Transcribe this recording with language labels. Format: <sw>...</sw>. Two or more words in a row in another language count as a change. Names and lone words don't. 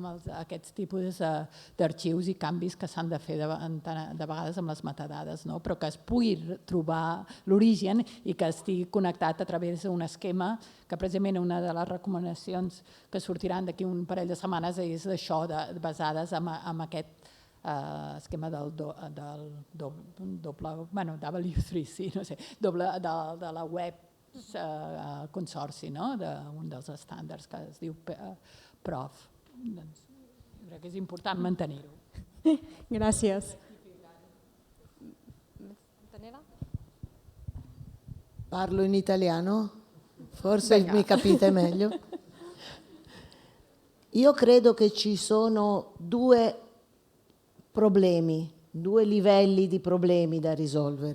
<ca>aquests tipus d'arxius i canvis que s'han de fer de vegades amb les metadades, però que es pugui trobar l'origen i que estigui connectat a través d'un esquema que precisament una de les recomanacions que sortiran d'aquí un parell de setmanes és d'això, basades en aquest esquema del W3C, no sé, de la web consorci, d'un dels estàndards que es diu PROF. Crec que és important mantenir-ho. Gràcies.</ca> <it>Parlo in italiano? Forse mi capite meglio. Io credo che ci sono due livelli di problemi da risolvere.</it>